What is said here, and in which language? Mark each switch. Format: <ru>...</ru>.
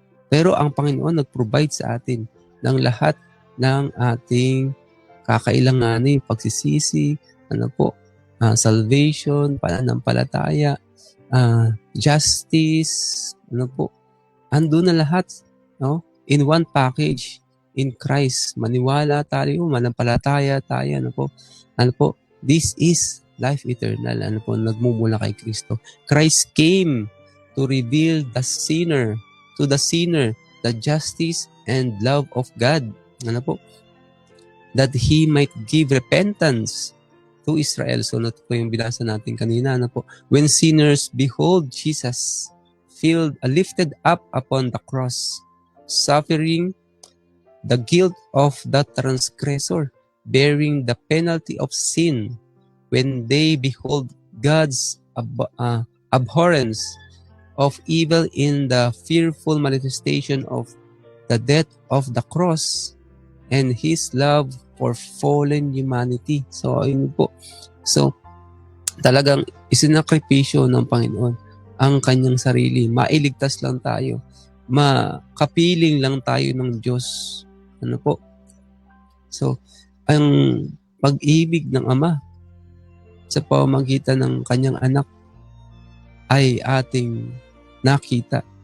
<tl>Pero ang Panginoon nag-provide sa atin ng lahat ng ating kakailanganin, pagsisisi, salvation, pananampalataya, justice, andun na lahat, no?</tl> <en>In one package, in Christ.</en> <tl>Maniwala tayo, manampalataya tayo,</tl> <en>this is life eternal,</en> <tl>nagmumula kay Kristo.</tl> <en>Christ came to reveal to the sinner, the justice and love of God. That He might give repentance to Israel.</en> <tl>So, po yung binasa natin kanina.</tl> <en>When sinners behold Jesus, lifted up upon the cross, suffering the guilt of the transgressor, bearing the penalty of sin, when they behold God's abhorrence of evil in the fearful manifestation of the death of the cross and His love for fallen humanity.</en> <tl>So, ayun po. So, talagang isinakripisyo ng Panginoon ang kanyang sarili. Mailigtas lang tayo. Makapiling lang tayo ng Diyos. So, ang pag-ibig ng Ama sa pamamagitan ng kanyang anak ay ating nakita.</tl>